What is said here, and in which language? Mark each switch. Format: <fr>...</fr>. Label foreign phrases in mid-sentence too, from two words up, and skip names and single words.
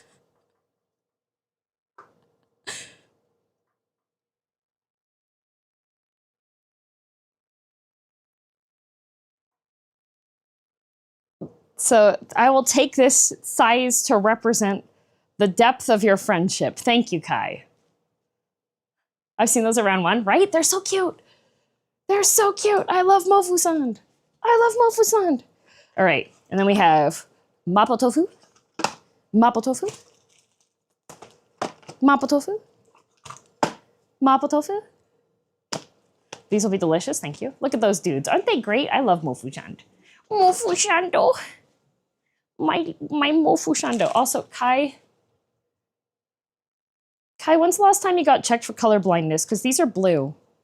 <en>So I will take this size to represent the depth of your friendship. Thank you, Kai. I've seen those around one, right? They're so cute. They're so cute. I love Mofu-san. I love Mofu-san. All right, and then we have mapo tofu, mapo tofu, mapo tofu, mapo tofu. These will be delicious, thank you. Look at those dudes. Aren't they great? I love Mofu-chan. Mofu-shando. My Mofu-shando. Also, Kai, when's the last time you got checked for color blindness? Because these are blue.</en>